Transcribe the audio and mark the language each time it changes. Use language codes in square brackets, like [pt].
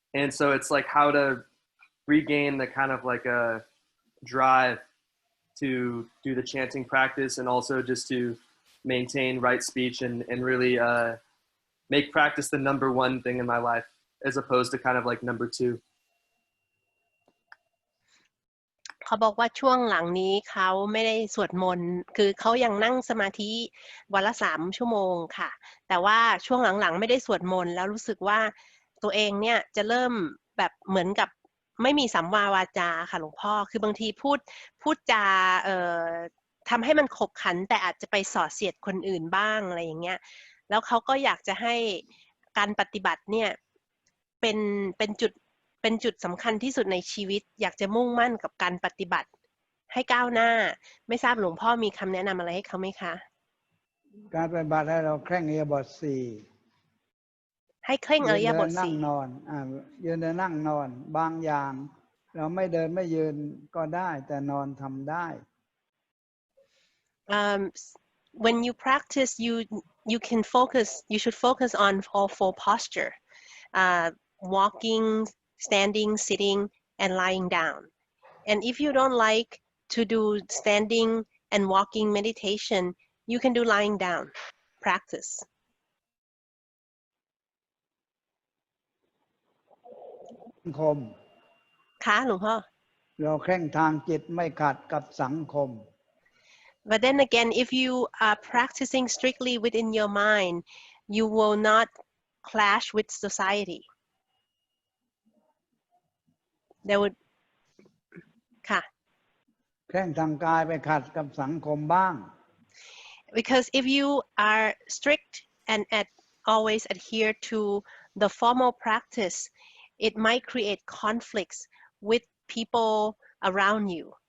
[en] so it's like how to regain the kind of like a drive to do the chanting practice, and also just to maintain right speech and really make practice the number one thing in my life, as opposed to kind of like number two. [th] เขาบอกว่าช่วงหลังนี้เขาไม่ได้สวดมนต์คือเขายังนั่งสมาธิวันละ3 ชั่วโมงค่ะแต่ว่าช่วงหลังๆไม่ได้สวดมนต์แล้วรู้สึกว่าตัวเองเนี่ยจะเริ่มแบบเหมือนกับไม่มีสัมมาวาจาค่ะหลวงพ่อคือบางทีพูดจา ทำให้มันขบขันแต่อาจจะไปส่อเสียดคนอื่นบ้างอะไรอย่างเงี้ยแล้วเขาก็อยากจะให้การปฏิบัติเนี่ยเป็นจุดสำคัญที่สุดในชีวิตอยากจะมุ่งมั่นกับการปฏิบัติให้ก้าวหน้าไม่ทราบหลวงพ่อมีคำแนะนำอะไรให้เขาไหมคะ การปฏิบัติให้เราเคร่งอิริยาบถ 4 ให้เคร่งอิริยาบถ 4นั่งนอนยืนเดินนั่งนอนบางอย่างเราไม่เดินไม่ยืนก็ได้แต่นอนทำได้ [en] when you practice you can focus you should focus on all 4 posture walking, standing, sitting, and lying down. And if you don't like to do standing and walking meditation, you can do lying down practice. [th] สังคม ค่ะหลวงพ่อ เราเคร่งทางจิตไม่ขัดกับสังคม [en] But then again, if you are practicing strictly within your mind, you will not clash with society. There would ค่ะ [th] เคร่งทางกายไปขัดกับสังคมบ้าง [en] Because if you are strict and always adhere to the formal practice, it might create conflicts with people around you.